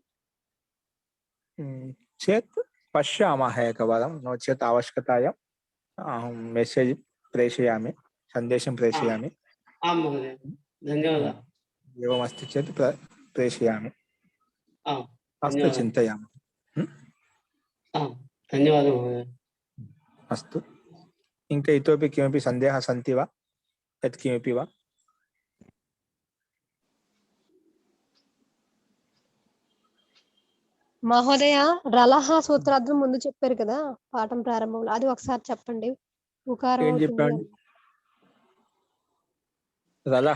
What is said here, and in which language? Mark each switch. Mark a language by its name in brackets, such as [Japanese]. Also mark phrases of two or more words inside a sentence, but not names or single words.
[Sanskrit] चेत् पश्यामः एकवारं, नो चेत् आवश्यकतायाम् अहं मेसेज् प्रेषयामि, सन्देशं प्रेषयामि. आं महोदय, धन्यवादः. एवमस्ति चेत् प्रेषयामि. अस्तु, चिन्तयामः. धन्यवादः महोदय. अस्तु. ఇంకా ఇతోపి కిమపి సందేహः सन्ति वा? यत् किमपि वा? [Telugu] మహోదయ, రలహ సూత్రార్థం ముందు చెప్పారు కదా పాఠం ప్రారంభంలో, అది ఒకసారి చెప్పండి. ఉకారం ఏం అవుతుంది చెప్పాడు? రలహ